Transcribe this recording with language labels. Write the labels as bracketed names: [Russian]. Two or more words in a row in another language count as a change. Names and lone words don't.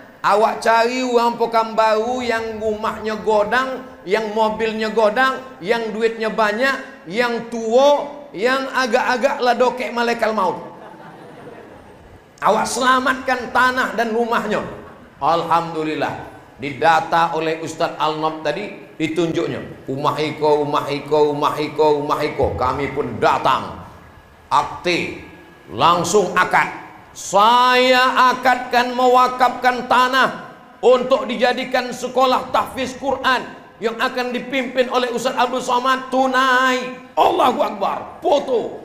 [Indonesian] Awak cari orang Pekanbaru yang rumahnya godang, yang mobilnya godang, yang duitnya banyak, yang tua, yang agak-agak lah dokek malaikat maut. Awak selamatkan tanah dan rumahnya. Alhamdulillah, didata oleh Ustadz Alnob tadi, ditunjuknya [Minangkabau] rumah iko, rumah iko, rumah iko, [Indonesian] rumah iko. Kami pun datang, aktif, langsung akad. Saya akadkan mewakafkan tanah untuk dijadikan sekolah tahfiz Quran yang akan dipimpin oleh Ustaz Abdul Somad tunai. [Arabic] Allahu Akbar. Foto.